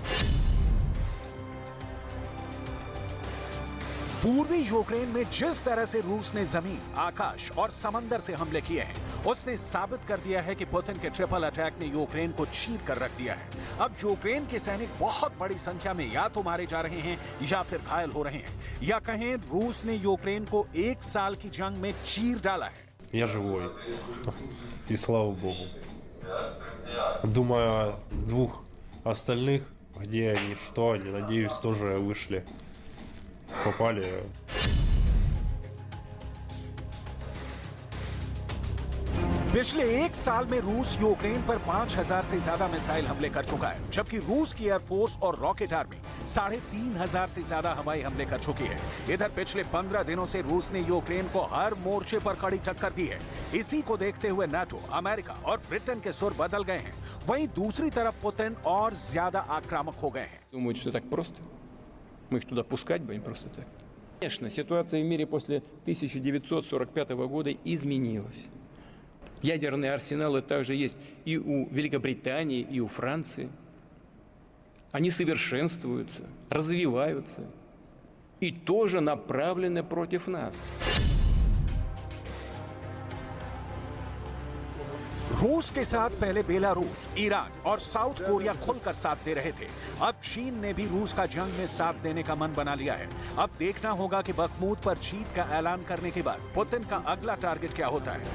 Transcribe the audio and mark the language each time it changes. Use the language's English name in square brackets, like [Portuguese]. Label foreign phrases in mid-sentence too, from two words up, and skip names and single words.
[Hindi] पूर्वी यूक्रेन में जिस तरह से रूस ने जमीन, आकाश और समंदर से हमले किए हैं, उसने साबित कर दिया है कि पुतिन के [English] triple attack [Hindi] ने यूक्रेन को चीर कर रख दिया है। अब यूक्रेन के सैनिक बहुत बड़ी संख्या में या तो मारे जा रहे हैं या फिर घायल हो रहे हैं, या कहें रूस ने यूक्रेन को 1 साल की जंग में चीर डाला है। [Russian] Я живой. И слава богу. Думаю о 2 остальных, где они, что они, надеюсь, тоже вышли. Попали. [Hindi] पिछले 1 साल में रूस यूक्रेन पर 5000 से ज्यादा मिसाइल हमले कर चुका है, जबकि रूस की एयरफोर्स और [English] rocket army [Hindi] 3500 से ज्यादा हवाई हमले कर चुकी है। इधर पिछले 15 दिनों से रूस ने यूक्रेन को हर मोर्चे पर कड़ी टक्कर दी है। इसी को देखते हुए नाटो, अमेरिका और ब्रिटेन के सुर बदल गए हैं। वहीं दूसरी तरफ पुतिन और ज्यादा आक्रामक हो गए हैं। [Russian] Думают, что так просто? Мы их туда пускать будем просто так? Конечно, ситуация в мире после 1945 года изменилась. Ядерные арсеналы также есть и у Великобритании, и у Франции. Они совершенствуются, развиваются и тоже направлены против нас. [Hindi] रूस के साथ पहले बेलारूस, ईरान और साउथ कोरिया खुलकर साथ दे रहे थे। अब चीन ने भी रूस का जंग में साथ देने का मन बना लिया है। अब देखना होगा कि बखमूत पर जीत का ऐलान करने के बाद पुतिन का अगला टारगेट क्या होता है।